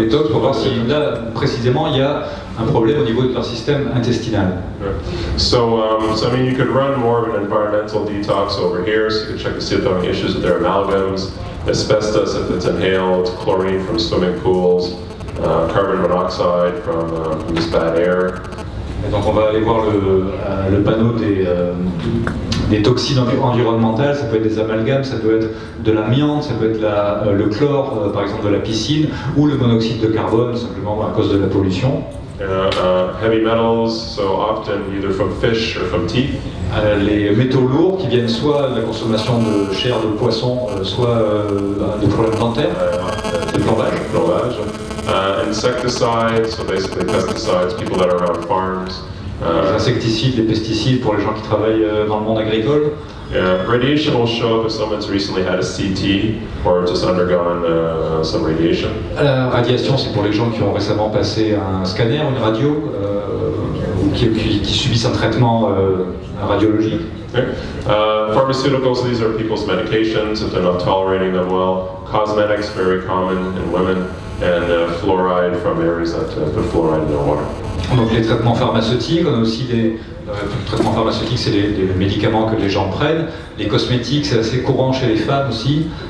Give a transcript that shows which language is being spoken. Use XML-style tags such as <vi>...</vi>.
<fr>Détox pour voir si là, précisément, il y a un problème au niveau de leur système intestinal.</fr> <en>So I mean, you could run more of an environmental detox over here, so you could check to see if there are any issues with their amalgams, asbestos if it's inhaled, chlorine from swimming pools, carbon monoxide from this bad air.</en> <fr>Et donc on va aller voir le panneau des toxines environnementales. Ça peut être des amalgames, ça peut être de l'amiante, ça peut être le chlore, par exemple de la piscine, ou le monoxyde de carbone, simplement à cause de la pollution.</fr> <en>Heavy metals, so often either from fish or from teeth.</en> <fr>Les métaux lourds qui viennent soit de la consommation de chair de poisson, soit de problèmes dentaires, de plombage.</fr> <en>Insecticides, so basically pesticides, people that are around farms.</en> <fr>Les insecticides, les pesticides pour les gens qui travaillent dans le monde agricole.</fr> <en>Radiation will show up if someone's recently had a CT or just undergone some radiation.</en> <fr>La radiation, c'est pour les gens qui ont récemment passé un scanner, une radio, ou qui subissent un traitement radiologique.</fr> <en>Pharmaceuticals, these are people's medications if they're not tolerating them well. Cosmetics, very common in women. And fluoride from areas that put fluoride in their water.</en> <fr>Donc les traitements pharmaceutiques, on a aussi les traitements pharmaceutiques, c'est les médicaments que les gens prennent. Les cosmétiques, c'est assez courant chez les femmes aussi.</fr>